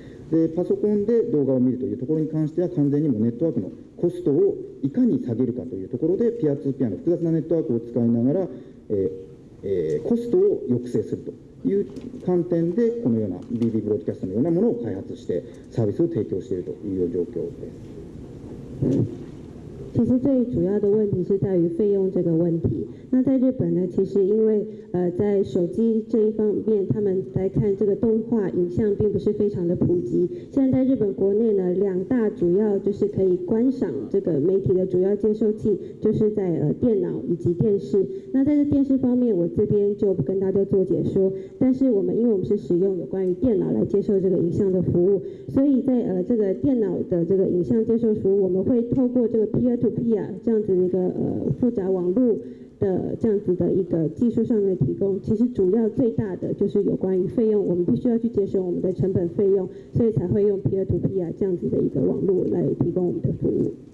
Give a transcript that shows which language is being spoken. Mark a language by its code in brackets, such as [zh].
[ja] で、パソコンで動画を見るというところに関しては、完全にもネットワークのコストをいかに下げるかというところで、ピアツーピアの複雑なネットワークを使いながら、コストを抑制するという観点で、このような BB ブロードキャストのようなものを開発して、サービスを提供しているという状況です。 [zh] 其实最主要的问题是在于费用这个问题。那在日本呢，其实因为在手机这一方面，他们来看这个动画影像并不是非常的普及。现在在日本国内呢，2大主要就是可以观赏这个媒体的主要接收器，就是在电脑以及电视。那在这电视方面，我这边就不跟大家做解说。但是因为我们是使用有关于电脑来接受这个影像的服务，所以在这个电脑的这个影像接收服务，我们会透过这个 peer-to-peer 这样子的一个复杂网络的这样子的一个技术上面的提供，其实主要最大的就是有关于费用，我们必须要去节省我们的成本费用，所以才会用 peer-to-peer 这样子的一个网络来提供我们的服务。